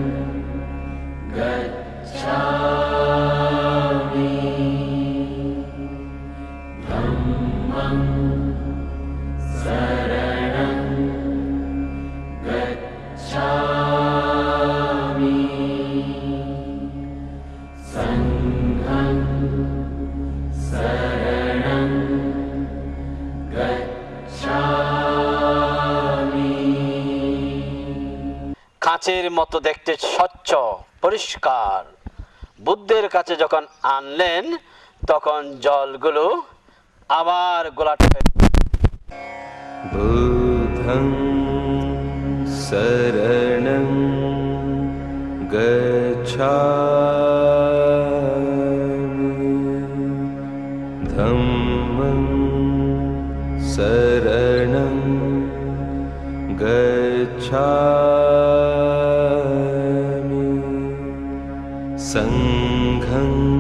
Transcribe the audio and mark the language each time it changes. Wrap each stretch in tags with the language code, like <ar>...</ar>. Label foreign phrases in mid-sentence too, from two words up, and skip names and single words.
<pi>गच्छामि धम्मं शरणं गच्छामि संघं शरणं गच्छामि।</pi> <bn>কাচের মতো দেখতে স্বচ্ছ পরিষ্কার বুদ্ধের কাছে যখন আনলেন তখন জলগুলো আবার গোলাটে</bn> <pi>बुद्धं शरणं गच्छामि धम्मं शरणं गच्छामि संघं</pi>